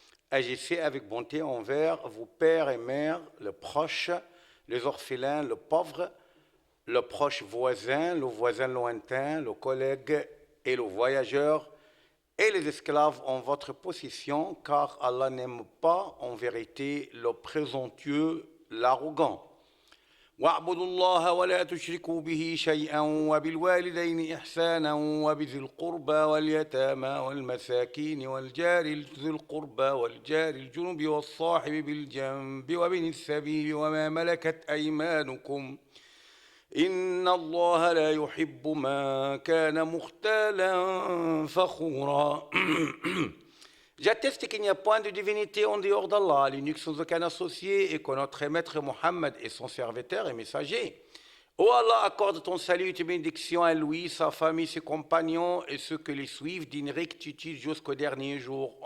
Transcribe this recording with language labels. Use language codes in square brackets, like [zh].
[fr] Agissez avec bonté envers vos pères et mères, les proches, les orphelins, le pauvre, le proche voisin, le voisin lointain, le collègue et le voyageur, et les esclaves en votre possession, car Allah n'aime pas en vérité le présomptueux, l'arrogant. [ar] واعبدوا الله ولا تشركوا به شيئا وبالوالدين إحسانا وبذي القربى واليتامى والمساكين والجار ذي القربى والجار الجنب والصاحب بالجنب وابن السبيل وما ملكت أيمانكم إن الله لا يحب من كان مختالا فخورا. [fr] J'atteste qu'il n'y a point de divinité en dehors d'Allah, l'unique sans aucun associé, et que notre maître Mohammed est son serviteur et messager. Ô Allah, accorde ton salut et tes bénédictions à lui, sa famille, ses compagnons et ceux qui les suivent d'une rectitude jusqu'au dernier jour.